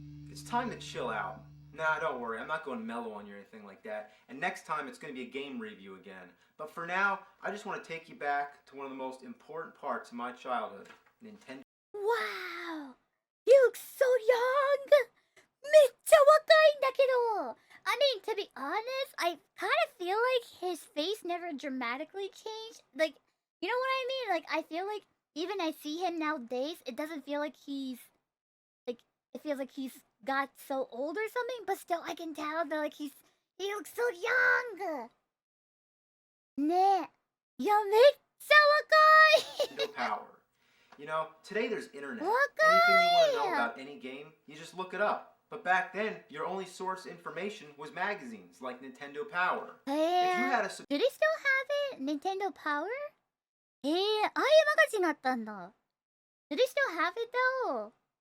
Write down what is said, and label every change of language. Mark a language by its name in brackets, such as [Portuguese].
[English] It's time to chill out. Nah, don't worry, I'm not going mellow on you or anything like that. And next time it's going to be a game review again. But for now, I just want to take you back to one of the most important parts of my childhood, Nintendo. Wow! You look so young! [Japanese] めっちゃ若いんだけど! [English] I mean, to be honest, I kind of feel like his face never dramatically changed. Like, you know what I mean? Like, I feel like even I see him nowadays, it doesn't feel like he's, like, it feels like he's got so old or something, but still I can tell that, like, he looks so young! [Japanese] ねえ。いや、めっちゃ若い! [English] Nintendo Power. You know, today there's internet. [Japanese] 若 [English] Anything you want to [Japanese] い! [English] know about any game, you just look it up. But back then, your only source of information was magazines like Nintendo Power. If you had a Do they still have it? Nintendo Power? [Japanese] ああいうマガジンあったんだ. [English] Do they still have it though?